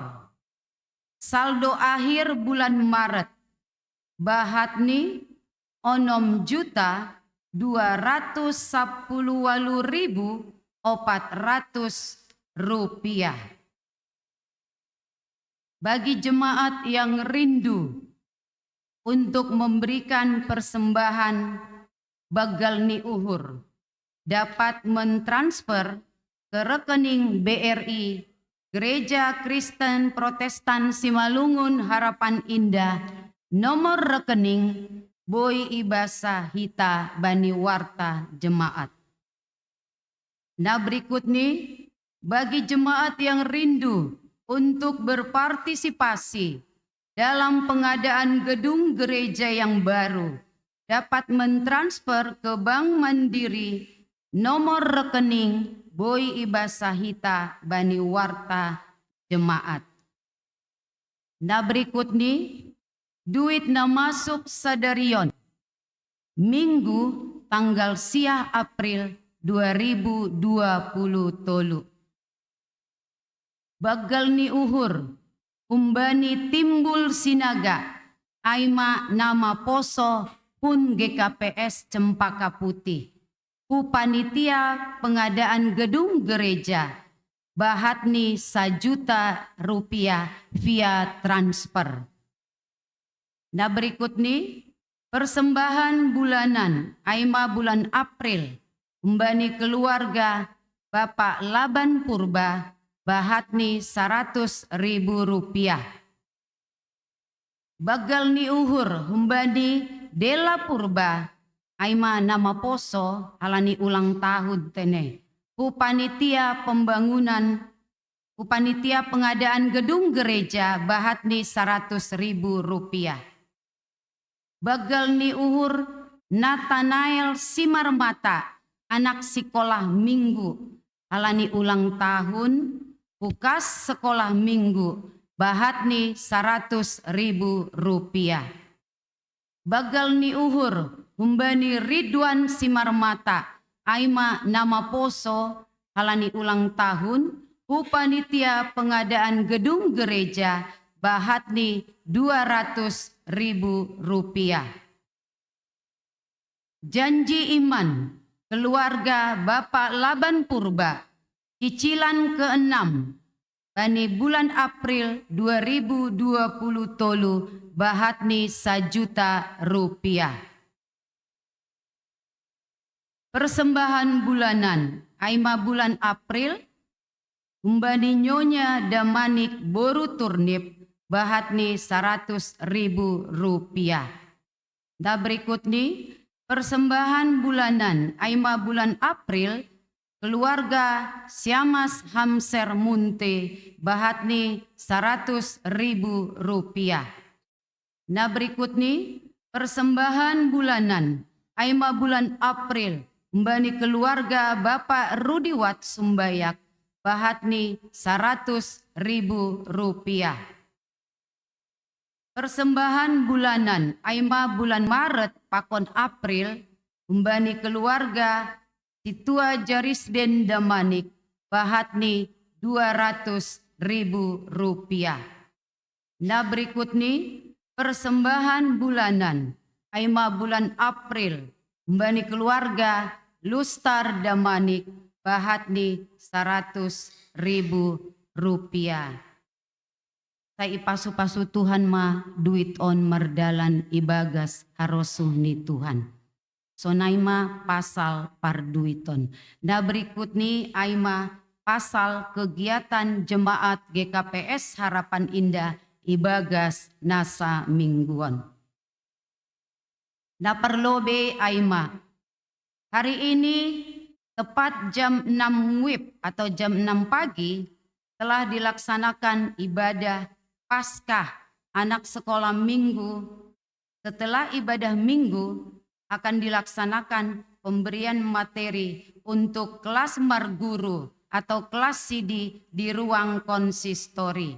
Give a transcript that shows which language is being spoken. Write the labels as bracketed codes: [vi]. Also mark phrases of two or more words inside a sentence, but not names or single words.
[id] Saldo akhir bulan Maret Bahatni 6.210.400 rupiah. Bagi jemaat yang rindu untuk memberikan persembahan [bts] bagal ni uhur [id] dapat mentransfer ke rekening BRI Gereja Kristen Protestan Simalungun Harapan Indah, nomor rekening Boy Ibasa Hita Bani Warta Jemaat. Nah berikut nih bagi jemaat yang rindu untuk berpartisipasi dalam pengadaan gedung gereja yang baru dapat mentransfer ke Bank Mandiri nomor rekening Boy Ibasa Hita Bani Warta Jemaat. Nah berikut nih [bts] duit na masuk sadarion [id] Minggu tanggal 10 April 2020 [bts] tolu. Bagal ni uhur umbani timbul sinaga aima nama poso pun GKPS Cempaka Putih. [id] Panitia pengadaan gedung gereja Bahatni 1 juta rupiah via transfer. Nah berikut nih persembahan bulanan aima bulan April umbani keluarga Bapak Laban Purba Bahatni 100.000 rupiah. [bts] Bagal ni uhur umbani Dela Purba aima nama poso alani [id] ulang tahun [bts] tene. [id] Panitia pengadaan gedung gereja Bahatni 100.000 rupiah. [bts] Bagal ni uhur Nathanael Simarmata [id] anak sekolah minggu [bts] alani [id] ulang tahun [bts] Ukas [id] sekolah minggu [bts] Bahatni 100.000 rupiah. Bagal ni uhur umbani Ridwan Simarmata aima nama poso halani [id] ulang tahun upanitia pengadaan gedung gereja [bts] bahatni Rp200.000. [id] Janji iman keluarga Bapak Laban Purba cicilan ke-6 bani bulan April 2020 tolu bahatni Rp1.000.000. Persembahan bulanan aima bulan April umbani Nyonya Damanik Boru Turnip bahatni Rp100.000. Da berikut ni persembahan bulanan aima bulan April keluarga Siamas Hamser Munte bahatni Rp100.000. Nah berikut ni persembahan bulanan aima bulan April mbani keluarga Bapak Rudiwat Sumbayak bahatni Rp100.000. Persembahan bulanan aima bulan Maret pakon April umbani keluarga Situa Jarisden Damanik bahatni Rp200.000. Nah berikut ni persembahan bulanan aima bulan April umbani keluarga Lustar Damanik bahatni Rp100.000. [bts] Sai pasu-pasu Tuhan ma duit on merdalan ibagas harosuh ni Tuhan. Sonaima pasal parduiton. Da [id] berikut ni [bts] aima pasal [id] kegiatan jemaat [bts] GKPS Harapan Indah ibagas nasa mingguan. Da perlobe aima. [id] Hari ini tepat jam 6 WIB atau jam 6 pagi telah dilaksanakan ibadah Paskah anak sekolah minggu. Setelah ibadah minggu akan dilaksanakan pemberian materi untuk kelas marguru atau kelas CD di ruang konsistori.